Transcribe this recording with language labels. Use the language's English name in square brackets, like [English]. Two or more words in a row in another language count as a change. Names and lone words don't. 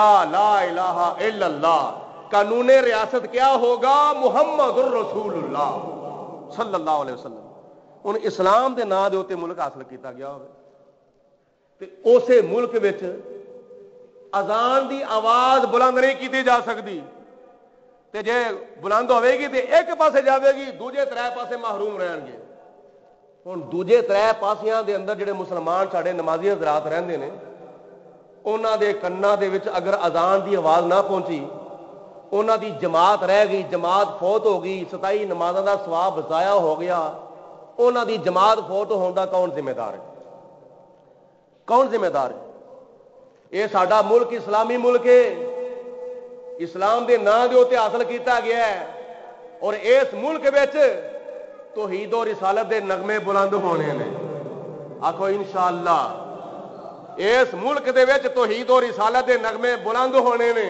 [Arabic] لا الہ الا اللہ۔ [Urdu] قانون ریاست کیا ہوگا؟ [Arabic] محمد الرسول اللہ صلی اللہ علیہ وسلم۔ [Punjabi] ان اسلام دے نام دے اوتے ملک حاصل کیتا گیا ہوگا تے اسے ملک وچ اذان دی آواز بلند نہیں کیتی جا سکتی، تے جے بلند ہوے گی تے ایک پاسے جاوے گی، دوجے ترے پاسے محروم رہن گے۔ ہن دوجے ترے پاسیاں دے اندر جڑے مسلمان ساڈے نمازی حضرات رہندے نے، انہاں دے کناں دے وچ اگر اذان دی آواز نہ پہنچی، انہاں دی جماعت رہ گئی، جماعت فوت ہو گئی، 27 نمازاں دا ثواب ضائع ہو گیا، انہاں دی جماعت فوت ہون دا کون ذمہ دار ہے؟ کون ذمہ دار ہے؟ یہ ساڈا ملک اسلامی ملک ہے، اسلام دے نام دے اوتے حاصل کیتا گیا ہے، اور اس ملک وچ توحید و رسالت دے نغمے بلند ہونے نے۔ آکھو انشاءاللہ اس ملک دے وچ توحید و رسالت دے نغمے بلند ہونے نے۔